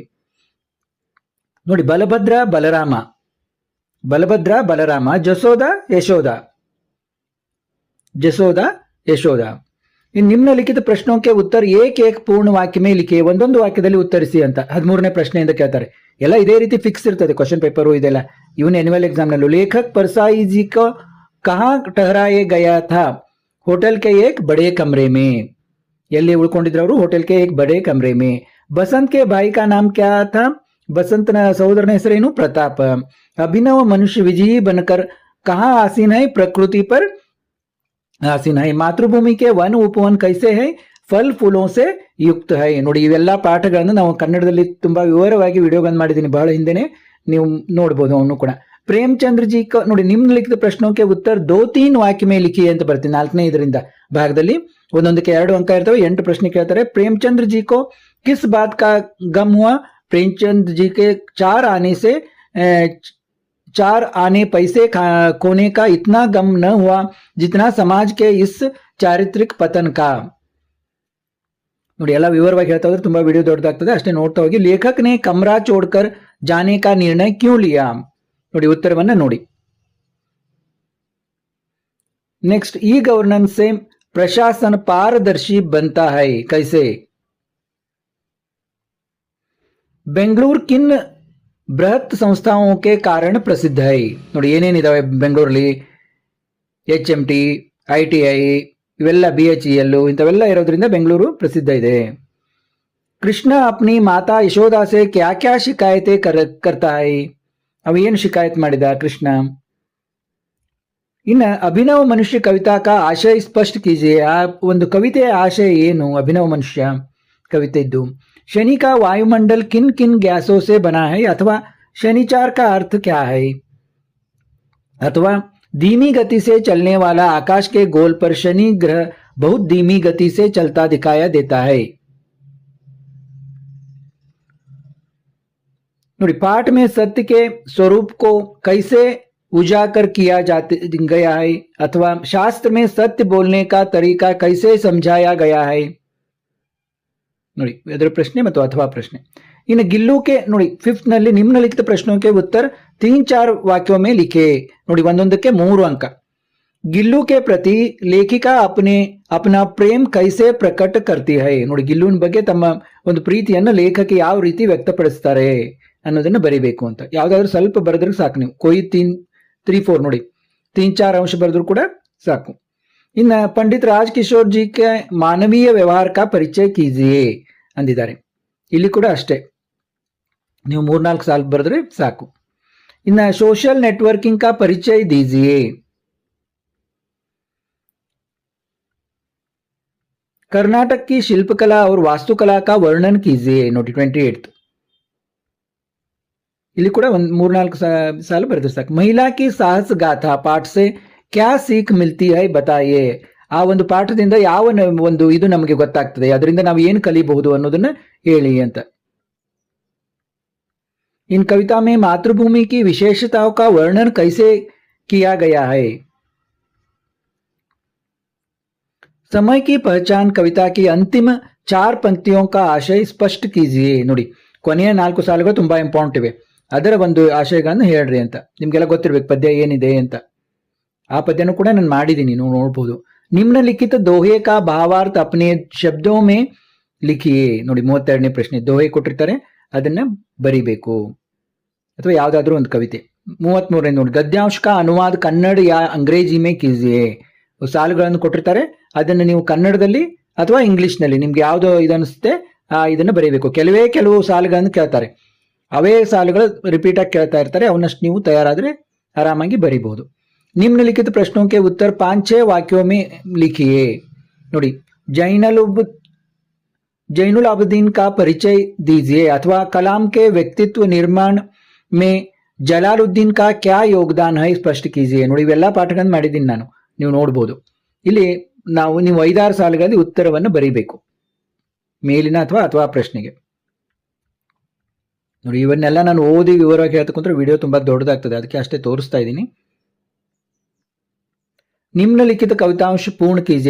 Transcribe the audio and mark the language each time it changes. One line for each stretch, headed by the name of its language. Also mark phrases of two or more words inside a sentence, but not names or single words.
Kannada: ನೋಡಿ, ಬಲಭದ್ರ ಬಲರಾಮ. ಬಲಭದ್ರ ಬಲರಾಮ. ಜಸೋದ ಯಶೋದ. ಜಸೋದ ಯಶೋದ.
Hindi: ಇನ್ನು निम्नलिखित प्रश्नोंके उत्तर एक पूर्ण वाक्य में लिखे.
Kannada: ಒಂದೊಂದು ವಾಕ್ಯದಲ್ಲಿ ಉತ್ತರಿಸಿ ಅಂತ 13ನೇ ಪ್ರಶ್ನೆಯಿಂದ ಕೇಳ್ತಾರೆ. ಎಲ್ಲ ಇದೇ ರೀತಿ ಫಿಕ್ಸ್ ಇರ್ತದೆ
English: question paper
Kannada: ಇದೆಲ್ಲ.
English: even annual exam
Hindi: ನಲ್ಲೂ ಲೇಖಕ್ परसाई जी को कहाँ ठहराए गया था? होटल के एक बड़े कमरे में.
Kannada: ಎಲ್ಲಿ ಉಳ್ಕೊಂಡಿದ್ರು ಅವರು?
Hindi: होटल के एक बड़े कमरे में. बसंत के भाई का नाम क्या था?
Kannada: ಬಸಂತನ ಸಹೋದರನ ಹೆಸರೇನು? ಪ್ರತಾಪ.
Hindi: अभिनव मनुष्य विजयी बनकर कहाँ आसीन है? प्रकृति पर आसीन है. मातृभूमि के वन उपवन कैसे है? फल फूलों से युक्त है.
Kannada: ನೋಡಿ, ಇವೆಲ್ಲ ಪಾಠಗಳನ್ನು ನಾವು ಕನ್ನಡದಲ್ಲಿ ತುಂಬಾ ವಿವರವಾಗಿ ವಿಡಿಯೋಗಳನ್ನು ಮಾಡಿದ್ದೀನಿ ಬಹಳ ಹಿಂದೆನೆ, ನೀವು ನೋಡ್ಬೋದು ಅವನು ಕೂಡ.
Hindi: ಪ್ರೇಮಚಂದ್ರ ಜಿ ನೋಡಿ, निम्नलिखित प्रश्नोंके उत्तर 2-3 वाक्य में लिखि ಅಂತ ಬರ್ತೀನಿ.
Kannada: 4ನೇ ಇದರಿಂದ ಭಾಗದಲ್ಲಿ ಒಂದೊಂದಕ್ಕೆ 2 ಅಂಕ ಇರ್ತವೆ. 8 ಪ್ರಶ್ನೆ ಕೇಳ್ತಾರೆ.
Hindi: प्रेमचंद्र जी को किस बात का गम हुआ? प्रेमचंद जी के 4 आने पैसे खोने का इतना गम न हुआ जितना समाज के इस चारित्रिक पतन का.
Kannada: ನೋಡಿ, ಎಲ್ಲ ವಿವರವಾಗಿ ಹೇಳ್ತಾ ಹೋದ್ರೆ ತುಂಬಾ ವಿಡಿಯೋ ದೊಡ್ಡದಾಗ್ತದೆ, ಅಷ್ಟೇ ನೋಡ್ತಾ ಹೋಗಿ.
Hindi: लेखक ने कमरा छोड़कर जाने का निर्णय क्यों लिया?
Kannada: ನೋಡಿ, ಉತ್ತರವನ್ನ ನೋಡಿ.
Hindi: नेक्स्ट, ई गवर्नेंस से प्रशासन पारदर्शी बनता है कैसे? ಬೆಂಗಳೂರು किन बृहत् संस्थाओं के कारण प्रसिद्ध है?
Kannada: ನೋಡಿ, ಏನೇನಿದಾವೆ ಬೆಂಗಳೂರಲ್ಲಿ? HMT, ITI, ಇವೆಲ್ಲ BHEL ಇಂಥವೆಲ್ಲ ಇರೋದ್ರಿಂದ ಬೆಂಗಳೂರು ಪ್ರಸಿದ್ಧ ಇದೆ.
Hindi: कृष्ण अपनी माता यशोदा से क्या क्या शिकायतें करता है?
Kannada: ಅವ ಏನು ಶಿಕಾಯತ್ ಮಾಡಿದ ಕೃಷ್ಣ?
Hindi: ಇನ್ನು अभिनव मनुष्य कविता का आशय स्पष्ट कीजिए.
Kannada: ಆ ಒಂದು ಕವಿತೆಯ ಆಶಯ ಏನು? ಅಭಿನವ ಮನುಷ್ಯ ಕವಿತೆ ಇದ್ದು.
Hindi: शनि का वायुमंडल किन किन गैसों से बना है? ಅಥವಾ शनिचार का अर्थ क्या है? अथवा धीमी गति से चलने वाला आकाश के गोल पर शनि ग्रह बहुत धीमी गति से चलता दिखाया देता है। नोड़ी पाठ में सत्य के स्वरूप को कैसे उजागर किया गया है, अथवा शास्त्र में सत्य बोलने का तरीका कैसे समझाया गया है?
Kannada: ನೋಡಿ ಇದರ ಪ್ರಶ್ನೆ ಮತ್ತು ಅಥವಾ ಪ್ರಶ್ನೆ.
Hindi: ಇನ್ನು गिल्लू के
Kannada: ನೋಡಿ ಫಿಫ್ತ್ ನಲ್ಲಿ
Hindi: निम्नलिखित प्रश्नों के उत्तर 3-4 वाक्यों में लिखे.
Kannada: ನೋಡಿ ಒಂದೊಂದಕ್ಕೆ 3 ಅಂಕ.
Hindi: गिल्लू के प्रति लेखिका अपना प्रेम कैसे प्रकट करती है?
Kannada: ನೋಡಿ ಗಿಲ್ಲುವಿನ ಬಗ್ಗೆ ತಮ್ಮ ಒಂದು ಪ್ರೀತಿಯನ್ನು ಲೇಖಕಿ ಯಾವ ರೀತಿ ವ್ಯಕ್ತಪಡಿಸ್ತಾರೆ ಅನ್ನೋದನ್ನ ಬರಿಬೇಕು ಅಂತ. ಯಾವ್ದಾದ್ರು ಸ್ವಲ್ಪ ಬರೆದ್ರೆ ಸಾಕು ನೀವು. कोई 3-4 ನೋಡಿ 3-4 अंश ಬರೆದ್ರು ಕೂಡ ಸಾಕು.
Hindi: ಇನ್ನು पंडित राजकिशोर जी के मानवीय व्यवहार का परिचय कीजिए ಅಂದಿದ್ದಾರೆ.
Kannada: ಇಲ್ಲಿ ಕೂಡ ಅಷ್ಟೇ, ನೀವು 3-4 ಸಾಲು ಬರೆದ್ರೆ ಸಾಕು.
Hindi: ಇನ್ನು
English: social networking
Hindi: का परिचय दीजिए. कर्नाटक की शिल्पकला और वास्तुकला का वर्णन कीजिए.
Kannada: ನೋಡಿ 28. ಇಲ್ಲಿ ಕೂಡ ಒಂದು 3-4 ಸಾಲು ಬರೆದ್ರೆ ಸಾಕು.
Hindi: महिला की साहस गाथा पाठ से क्या सीख मिलती है बताइए.
Kannada: ಆ ಒಂದು ಪಾಠದಿಂದ ಯಾವ ಒಂದು ಇದು ನಮಗೆ ಗೊತ್ತಾಗ್ತದೆ, ಅದರಿಂದ ನಾವು ಏನು ಕಲಿಬಹುದು ಅನ್ನೋದನ್ನ ಹೇಳಿ ಅಂತ.
Hindi: इन कविता में मातृभूमि की विशेषताओं का वर्णन कैसे किया गया है? समय की पहचान कविता की अंतिम 4 पंक्तियों का आशय स्पष्ट कीजिए.
Kannada: ನೋಡಿ ಕೊನೆಯ 4 ಸಾಲುಗಳು ತುಂಬಾ ಇಂಪಾರ್ಟೆಂಟ್ ಇವೆ, ಅದರ ಒಂದು ಆಶಯಗಳನ್ನು ಹೇಳ್ರಿ ಅಂತ. ನಿಮ್ಗೆಲ್ಲ ಗೊತ್ತಿರ್ಬೇಕು ಪದ್ಯ ಏನಿದೆ ಅಂತ. ಆ ಪದ್ಯನೂ ಕೂಡ ನಾನು ಮಾಡಿದ್ದೀನಿ, ನೀವು ನೋಡಬಹುದು.
Hindi: ನಿಮ್ನಲಿಖಿತ दोहे का भावार्थ अपने शब्दों में लिखिए.
Kannada: ನೋಡಿ 32ನೇ ಪ್ರಶ್ನೆ. दोहे ಕೊಟ್ಟಿರ್ತಾರೆ, ಅದನ್ನ ಬರಿಬೇಕು. ಅಥವಾ ಯಾವ್ದಾದ್ರು ಒಂದು ಕವಿತೆ. 33ನೇ ನೋಡಿ
Hindi: ಗದ್ಯಾಂಶ का अनुवाद कन्नड़ या अंग्रेजी में कीजिए.
Kannada: ಸಾಲುಗಳನ್ನು ಕೊಟ್ಟಿರ್ತಾರೆ, ಅದನ್ನ ನೀವು ಕನ್ನಡದಲ್ಲಿ ಅಥವಾ ಇಂಗ್ಲಿಷ್ ನಲ್ಲಿ ನಿಮ್ಗೆ ಯಾವ್ದು ಇದನ್ನಿಸುತ್ತೆ ಇದನ್ನ ಬರೀಬೇಕು. ಕೆಲವು ಸಾಲುಗಳನ್ನು ಕೇಳ್ತಾರೆ, ಅವೇ ಸಾಲುಗಳು ರಿಪೀಟ್ ಆಗಿ ಕೇಳ್ತಾ ಇರ್ತಾರೆ, ಅವನ್ನಷ್ಟು ನೀವು ತಯಾರಾದ್ರೆ ಆರಾಮಾಗಿ ಬರೀಬಹುದು.
Hindi: निम्नलिखित प्रश्नों के उत्तर 5-6 वाक्यों में लिखिए. ನೋಡಿ जैनुल आबदीन का परिचय दीजिए. अथवा कलाम के व्यक्तित्व निर्माण में जलालुद्दीन का क्या योगदान है स्पष्ट कीजिए.
Kannada: ನೋಡಿ ಇವೆಲ್ಲ ಪಾಠಗಳನ್ನು ಮಾಡಿದ್ದೀನಿ ನಾನು, ನೀವು ನೋಡಬಹುದು. ಇಲ್ಲಿ ನೀವು 5-6 ಸಾಲುಗಳಲ್ಲಿ ಉತ್ತರವನ್ನು ಬರೀಬೇಕು ಮೇಲಿನ ಅಥವಾ ಪ್ರಶ್ನೆಗೆ. ನೋಡಿ ಇವನ್ನೆಲ್ಲ ನಾನು ಓದಿ ವಿವರವಾಗಿ ಹೇಳ್ತಕ್ಕಂಥ ವಿಡಿಯೋ ತುಂಬಾ ದೊಡ್ಡದಾಗ್ತದೆ, ಅದಕ್ಕೆ ಅಷ್ಟೇ ತೋರಿಸ್ತಾ ಇದ್ದೀನಿ.
Hindi: निम्नलिखित कवितांश पूर्ण कीजिए.